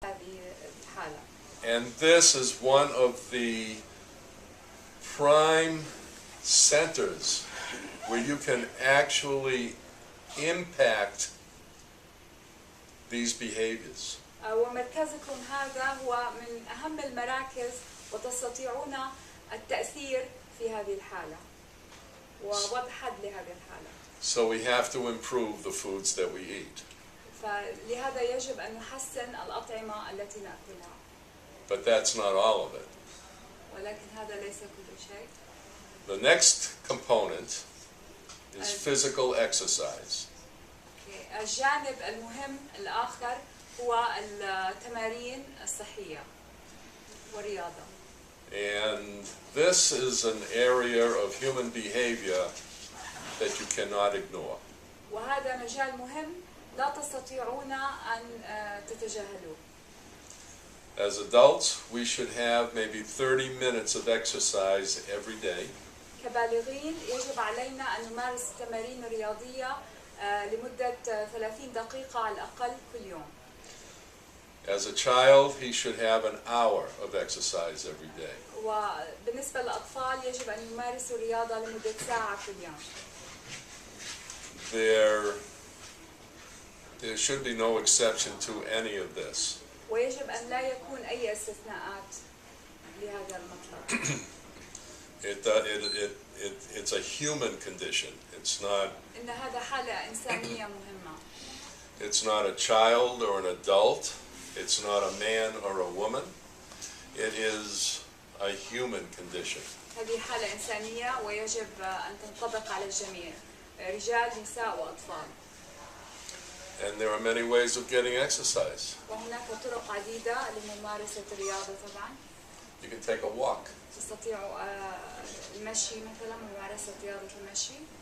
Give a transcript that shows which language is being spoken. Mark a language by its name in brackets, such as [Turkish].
[English] And this is one of the prime centers where you can actually impact these behaviors. [Arabic] ومركزكم هذا هو من أهم المراكز وتستطيعون التأثير في هذه الحالة ووضع حد لهذه الحالة. [English] So we have to improve the foods that we eat. [Arabic] فلهذا يجب أن نحسن الأطعمة التي نأكلها. [English] But that's not all of it. [Arabic] ولكن هذا ليس كل شيء. [English] The next component is physical exercise. [Arabic] الجانب المهم الآخر هو التمارين الصحية والرياضة. [English] And this is an area of human behavior that you cannot ignore. [Arabic] وهذا مجال مهم لا تستطيعون أن تتجاهلوه. [English] As adults, we should have maybe 30 minutes of exercise every day. [Arabic] كبالغين يجب علينا أن نمارس التمارين الرياضية لمدة 30 دقيقة على الأقل كل يوم. [English] As a child, he should have an hour of exercise every day. [Arabic] وبالنسبة للأطفال يجب أن يمارسوا الرياضة لمدة ساعة كل يوم. [English] There should be no exception to any of this. [Arabic] ويجب أن لا يكون أي استثناءات لهذا المطلب. [English] It's a human condition. It's not. [Arabic] إن هذا حالة إنسانية مهمة. [English] It's not a child or an adult. It's not a man or a woman. It is a human condition. [Arabic] هذه حالة إنسانية ويجب أن تنطبق على الجميع، رجال، نساء، وأطفال. [English] And there are many ways of getting exercise. [Arabic] وهناك طرق عديدة لممارسة الرياضة طبعا. [English] You can take a walk. [Arabic] تستطيع المشي مثلا، ممارسة رياضة المشي.